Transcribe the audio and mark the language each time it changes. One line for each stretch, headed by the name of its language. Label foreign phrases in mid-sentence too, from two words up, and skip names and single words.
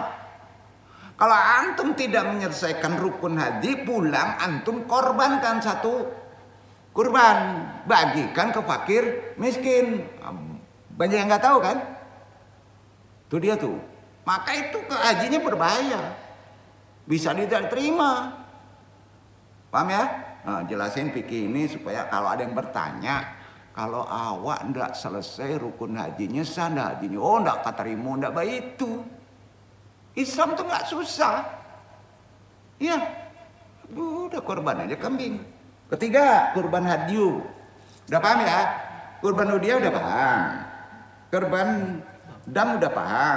Indonesian: Kalau antum tidak menyelesaikan rukun haji, pulang antum korbankan satu kurban, bagikan ke fakir miskin. Banyak yang nggak tahu kan? Tuh dia tuh. Maka itu ke hajinya berbahaya, bisa tidak terima. Paham ya? Nah, jelasin fikih ini supaya kalau ada yang bertanya, kalau awak ndak selesai rukun hajinya, sah ndak hajinya? Oh, ndak keterima, ndak baik itu. Islam tuh nggak susah. Ya, udah korban aja kambing. Ketiga, kurban hadyu. Udah paham ya? Kurban udhiyah udah paham. Kurban dam udah paham.